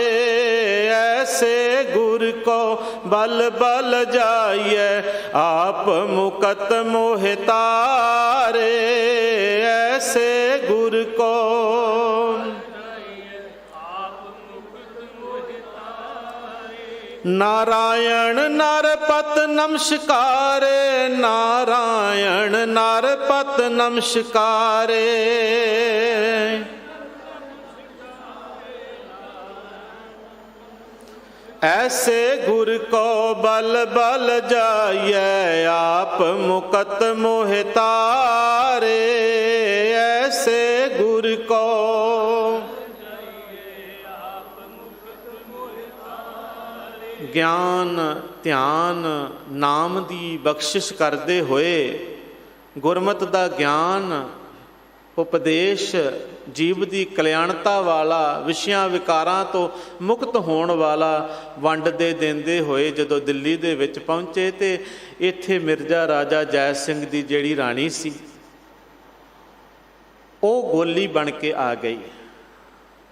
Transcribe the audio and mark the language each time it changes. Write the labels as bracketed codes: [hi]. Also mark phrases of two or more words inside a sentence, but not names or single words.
[hi] ऐसे गुर को बल बल जाइए, आप मुकत मोहि तारे। ऐसे गुर को नारायण नरपत नमस्कारे, नारायण नरपत नमस्कारे। ऐसे गुर को बल बल जाइए, आप मुकत मोहि तारे। ऐसे गुर को [pa] ਗਿਆਨ ਧਿਆਨ ਨਾਮ ਦੀ ਬਖਸ਼ਿਸ਼ ਕਰਦੇ ਹੋਏ ਗੁਰਮਤਿ ਦਾ ਗਿਆਨ ਉਪਦੇਸ਼ ਜੀਵ ਦੀ ਕਲਿਆਣਤਾ ਵਾਲਾ, ਵਿਸ਼ਿਆਂ ਵਿਕਾਰਾਂ ਤੋਂ ਮੁਕਤ ਹੋਣ ਵਾਲਾ ਵੰਡ ਦੇ ਦਿੰਦੇ ਹੋਏ ਜਦੋਂ ਦਿੱਲੀ ਦੇ ਵਿੱਚ ਪਹੁੰਚੇ ਤੇ ਇੱਥੇ ਮਿਰਜ਼ਾ ਰਾਜਾ ਜੈ ਸਿੰਘ ਦੀ ਜਿਹੜੀ ਰਾਣੀ ਸੀ ਉਹ ਗੋਲੀ ਬਣ ਕੇ ਆ ਗਈ।